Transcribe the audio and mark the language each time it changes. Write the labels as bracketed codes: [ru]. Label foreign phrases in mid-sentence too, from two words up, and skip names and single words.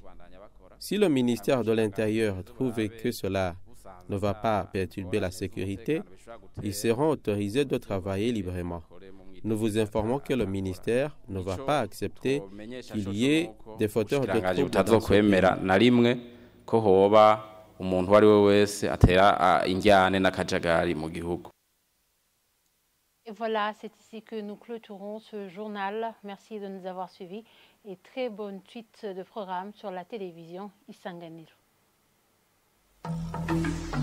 [fr] Si le ministère de l'Intérieur trouve que cela ne va pas perturber la sécurité, ils seront autorisés de travailler librement. Nous vous informons que le ministère ne va pas accepter qu'il y ait des fauteurs de troubles dans ce pays. [rn] Na rimwe ko hoba umuntu wari we wese atera injyane n'akajagari mu gihugu. [fr] Et voilà, c'est ici que nous clôturons ce journal. Merci de nous avoir suivis et très bonne suite de programme sur la télévision Isanganiro.